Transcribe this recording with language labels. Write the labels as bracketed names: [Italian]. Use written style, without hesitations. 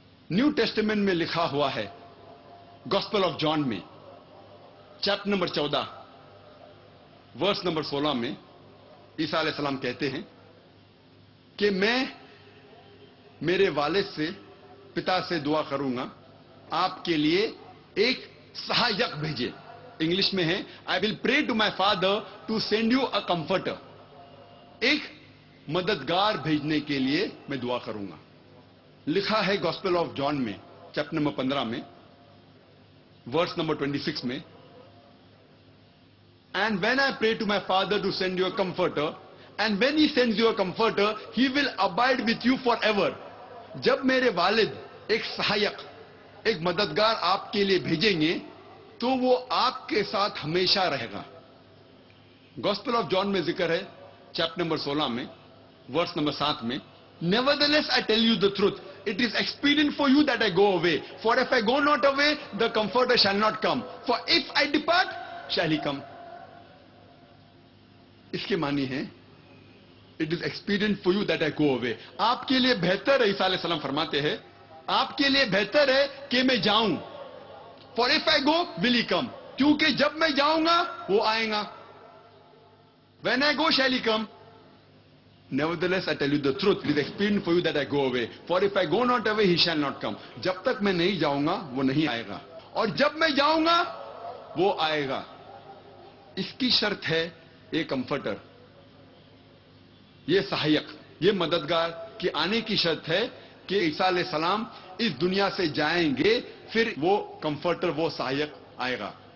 [Urdu] New testament میں لکھا ہوا ہے گاسپل آف جان میں چیپٹر نمبر 14 ورس نمبر 16 میں عیسیٰ علیہ السلام کہتے ہیں کہ میں میرے والد سے, پتا سے دعا کروں گا آپ کے لیے ایک سہایک بھیجے. انگلش میں ہے [English] I will pray to my father to send you a comforter. [Urdu] ایک مددگار بھیجنے کے لیے میں دعا کروں گا. لکھا ہے گاسپل آف جان میں چیپٹر نمبر 15 میں ورس نمبر 26 میں, [English] And when I pray to my father to send you a comforter, And when he sends you a comforter, he will abide with you forever. [Urdu] جب میرے والد ایک سہایک، ایک مددگار آپ کے لیے بھیجیں گے تو وہ آپ کے ساتھ ہمیشہ رہے گا. گوسپل آف جان میں ذکر ہے چیپٹر نمبر 16 میں ورس نمبر 7 میں, [English] Nevertheless I tell you the truth, it is expedient for you that I go away. For if I go not away, the comforter shall not come. For if I depart, shall he come. [Urdu] اس کے معنی ہے [English] It is expedient for you that I go away. [Urdu] آپ کے لیے بہتر ہے, عیسیٰ علیہ السلام فرماتے ہیں, آپ کے لیے بہتر ہے کہ میں جاؤں. [English] For if I go, will he come. [Urdu] کیونکہ جب میں جاؤں گا وہ آئیں گا. [English] When I go, shall he come. Nevertheless, I tell you the truth. It is expedient for you that I go away. For if I go not away, he shall not come. [Urdu] جب تک میں نہیں جاؤں گا وہ نہیں آئے گا, اور جب میں جاؤں گا وہ آئے گا. اس کی شرط ہے ایک کمفرٹر, یہ سہایک, یہ مددگار کی آنے کی شرط ہے کہ عیسیٰ علیہ السلام اس دنیا سے جائیں گے, پھر وہ کمفرٹر, وہ سہایک آئے گا.